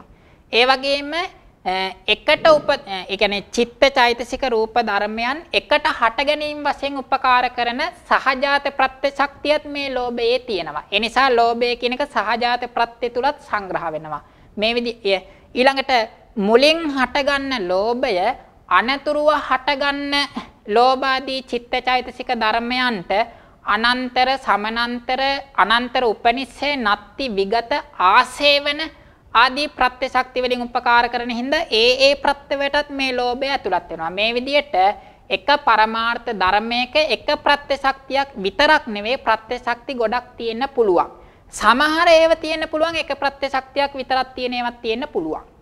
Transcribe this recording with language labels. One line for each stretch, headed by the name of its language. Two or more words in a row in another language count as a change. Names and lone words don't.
Sinhala: ඒ වගේම එකට ඒ කියන්නේ චිත්තචෛතසික රූප ධර්මයන් එකට හට ගැනීම වශයෙන් උපකාර කරන සහජාත ප්‍රත්‍ය ශක්තියත් මේ ලෝභයේ තියෙනවා. ඒ නිසා ලෝභය කියන එක සහජාත ප්‍රත්‍ය තුලත් සංග්‍රහ වෙනවා. මේ විදිහ ඊළඟට මුලින් හටගන්න ලෝභය අනතුරුව හටගන්න ලෝභාදී චිත්තචෛතසික ධර්මයන්ට අනන්තර සමනන්තර අනන්තර උපනිස්සේ නත්ති විගත ආසේවන ආදී ප්‍රත්‍ය ශක්ති වලින් උපකාර කරන හින්දා ඒ ප්‍රත්‍ය වලටත් මේ ලෝභය ඇතුළත් වෙනවා. මේ විදිහට එක පරමාර්ථ ධර්මයක එක ප්‍රත්‍ය ශක්තියක් විතරක් නෙවෙයි ප්‍රත්‍ය ශක්ති ගොඩක් තියෙන්න පුළුවන්. සමහර ඒවා තියෙන්න පුළුවන් එක ප්‍රත්‍ය ශක්තියක් විතරක් තියෙන ඒවාත් තියෙන්න පුළුවන්.